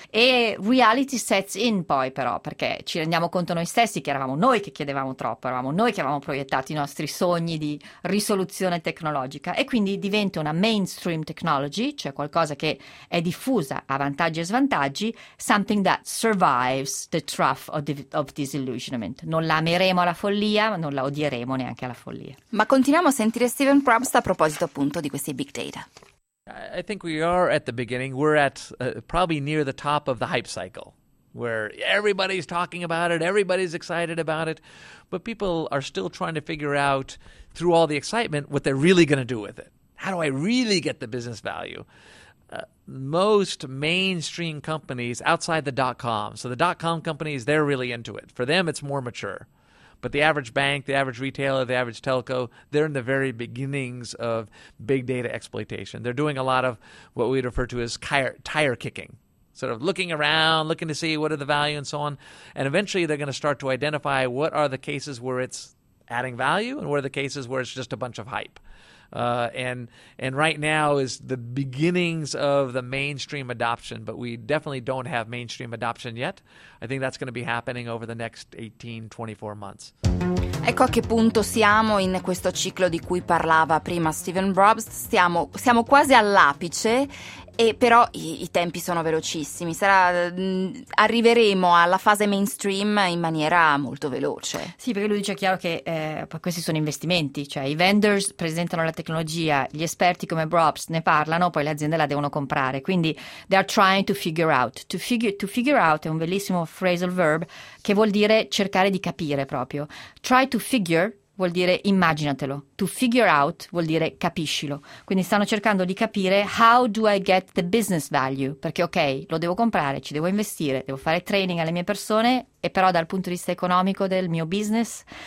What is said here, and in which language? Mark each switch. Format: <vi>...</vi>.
<it>E</it> <en>reality sets in</en> <it>poi, però, perché ci rendiamo conto noi stessi che eravamo noi che chiedevamo troppo, eravamo noi che avevamo proiettato i nostri sogni di risoluzione tecnologica, e quindi diventa una mainstream technology, cioè qualcosa che è diffusa a vantaggi e svantaggi,</it> <en>something that survives the trough of disillusionment.</en> <it>Non la ameremo alla follia, ma non la odieremo neanche alla follia. Ma continuiamo a sentire Steven Brobst a proposito appunto di questi big data.</it> <en>I think we are at the beginning, we're at probably near the top of the hype cycle, where everybody's talking about it, everybody's excited about it, but people are still trying to figure out through all the excitement what they're really going to do with it. How do I really get the business value? Most mainstream companies outside the dot-com, so the dot-com companies, they're really into it. For them, it's more mature. But the average bank, the average retailer, the average telco, they're in the very beginnings of big data exploitation. They're doing a lot of what we'd refer to as tire kicking. Sort of looking around, looking to see what are the value and so on. And eventually they're going to start to identify what are the cases where it's adding value and what are the cases where it's just a bunch of hype. And right now is the beginnings of the mainstream adoption, but we definitely don't have mainstream adoption yet. I think that's going to be happening over the next 18-24 months.</en> <it>Ecco a che punto siamo in questo ciclo di cui parlava prima Stephen Brobst. Siamo quasi all'apice, e però i tempi sono velocissimi. Arriveremo alla fase mainstream in maniera molto veloce. Sì, perché lui dice chiaro che questi sono investimenti, cioè i vendors presentano la tecnologia, gli esperti come Brobst ne parlano, poi le aziende la devono comprare. Quindi</it> <en>they are trying to figure out. To figure out</en> <it>è un bellissimo phrasal verb che vuol dire cercare di capire proprio.</it> <en>Try to figure</en> <it>vuol dire immaginatelo,</it> <en>to figure out</en> <it>vuol dire capiscilo, quindi stanno cercando di capire</it> <en>how do I get the business value,</en> <it>perché ok, lo devo comprare, ci devo investire, devo fare training alle mie persone, e però dal punto di vista economico del mio business.</it>